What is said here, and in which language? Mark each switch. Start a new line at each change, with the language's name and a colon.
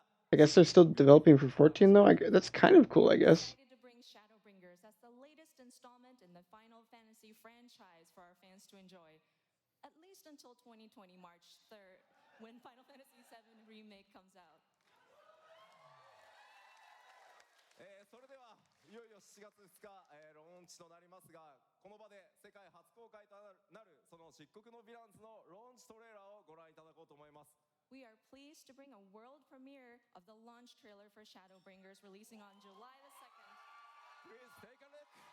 English: I guess they're still developing for 14 though. That's kind of cool, I guess. Excited to bring Shadowbringers as the latest installment in the Final Fantasy franchise for our fans to enjoy. At least until 2020 March 3rd, when Final Fantasy VII Remake comes out.
Japanese: それではいよいよ7月2日、ローンチとなりますが、この場で世界初公開となるその漆黒のヴィランズのローンチトレーラーをご覧いただこうと思います。
English: We are pleased to bring a world premiere of the launch trailer for Shadowbringers releasing on July the 2nd. Please take a look.